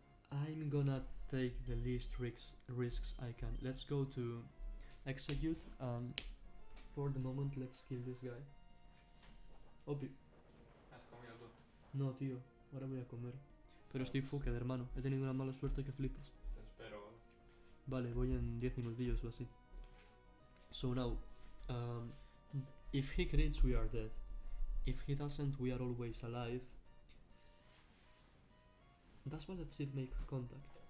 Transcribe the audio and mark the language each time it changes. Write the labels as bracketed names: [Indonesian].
[English] I'm gonna take the least risks I can. Let's go to execute, and for the moment let's kill this guy. [Spanish] Obvio. ¿Has comido tú? No, tío, ahora voy a comer. Pero estoy [English] fucked, [Spanish] hermano. He tenido una mala suerte que flipas. Te espero. Vale, voy en 10 minutillos o así. [English] So now, if he crits, we are dead. If he doesn't, we are always alive. That's why let's see it make contact.